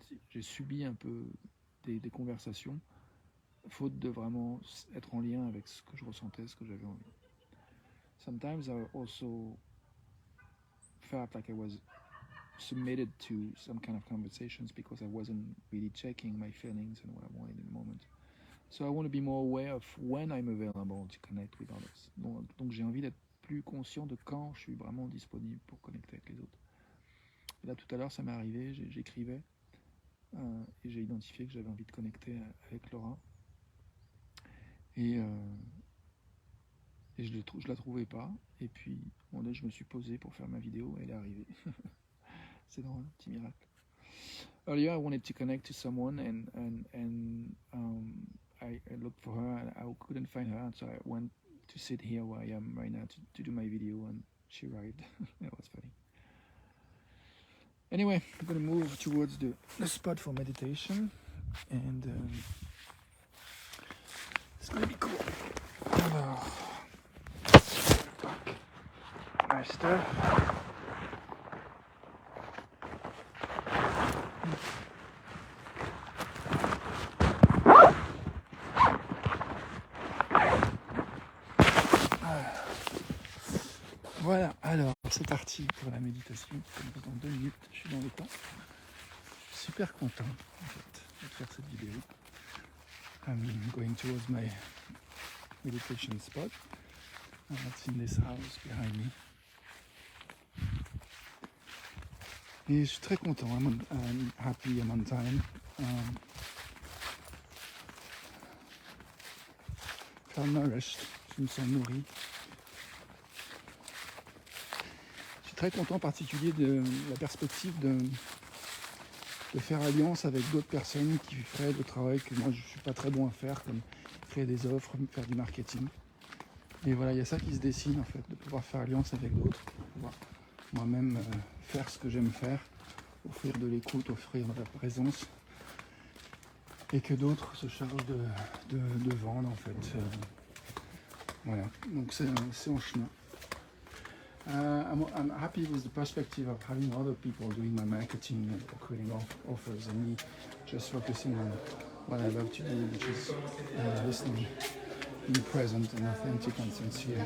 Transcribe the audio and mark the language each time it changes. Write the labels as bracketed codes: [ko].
[fr] J'ai subi un peu des conversations, faute de vraiment être en lien avec ce que je ressentais, ce que j'avais envie. [en] Sometimes I also felt like I was submitted to some kind of conversations because I wasn't really checking my feelings and what I wanted in the moment. So I want to be more aware of when I'm available to connect with others. [fr] Donc j'ai envie d'être plus conscient de quand je suis vraiment disponible pour connecter avec les autres. Et là tout à l'heure ça m'est arrivé, j'écrivais et j'ai identifié que j'avais envie de connecter avec Laura. Et je la trouvais pas. Et puis je me suis posé pour faire ma vidéo et elle est arrivée. C'est drôle, un petit miracle. [en] Earlier, I wanted to connect to someone and I looked for her and I couldn't find her, so I went to sit here where I am right now to do my video, and she arrived. That was funny. Anyway, I'm going to move towards the spot for meditation, and it's going to be cool. [fr] Alors, [en] my stuff. [fr] Voilà, alors c'est parti pour la méditation. Comme dans 2 minutes, je suis dans le temps. Je suis super content en fait de faire cette vidéo. [en] I'm going towards my meditation spot. That's in this house behind me. [fr] Et je suis très content. [en] I'm happy, I'm on time. Feel nourished. [fr] Je me sens nourri. Très content en particulier de la perspective de faire alliance avec d'autres personnes qui feraient le travail que moi je ne suis pas très bon à faire, comme créer des offres, faire du marketing. Et voilà, il y a ça qui se dessine en fait, de pouvoir faire alliance avec d'autres, pour pouvoir moi-même faire ce que j'aime faire, offrir de l'écoute, offrir de la présence, et que d'autres se chargent de vendre en fait. Voilà, donc c'est en chemin. [en] I'm happy with the perspective of having other people doing my marketing or creating offers, and me just focusing on what I love to do, which is listening, being present and authentic and sincere.